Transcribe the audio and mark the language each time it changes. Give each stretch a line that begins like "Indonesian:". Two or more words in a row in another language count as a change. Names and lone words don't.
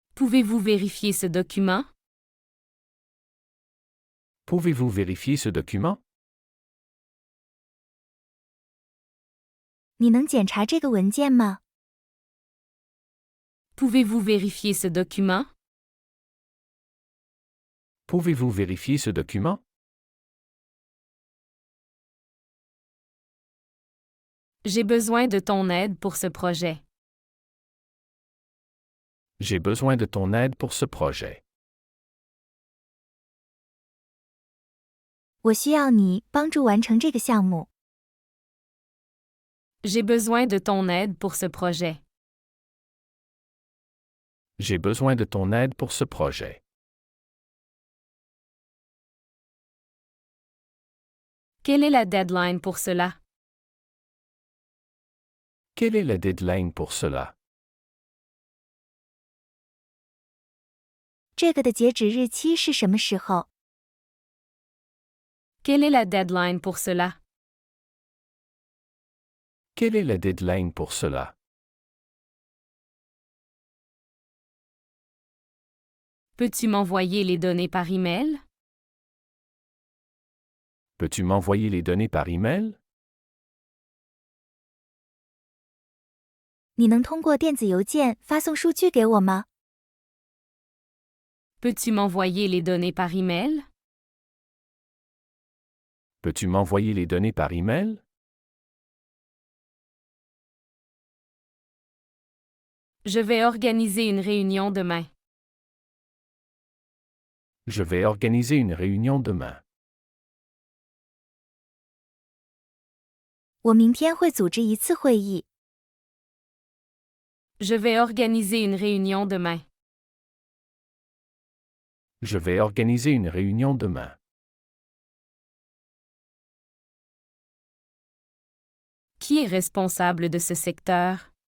French: Pouvez-vous vérifier ce document? Pouvez-vous vérifier ce document?
Chinese: 你能检查这个文件吗？
French: Pouvez-vous vérifier ce document? Pouvez-vous vérifier ce document? J'ai besoin de ton aide pour ce projet. J'ai besoin de ton aide pour ce projet.
Chinese: 我需要你帮助完成这个项目。
French: J'ai besoin de ton aide pour ce projet. J'ai besoin de ton aide pour ce projet. Quelle est la deadline pour cela? Quelle est la deadline pour cela?
Chinese: 这个的截止日期是什么时候？
French: Quelle est la deadline pour cela? Quelle est la deadline pour cela? Peux-tu m'envoyer les données par email? Peux-tu m'envoyer les données par email?
Chinese: 你能通过电子邮件发送数据给我吗？
French: Peux-tu m'envoyer les données par email? Peux-tu m'envoyer les données par email? Je vais organiser une réunion demain. Je vais organiser une réunion demain.
Chinese: 我明天会组织一次会议。
French: Je vais organiser une réunion demain. Je vais organiser une réunion demain. Qui est responsable de ce secteur?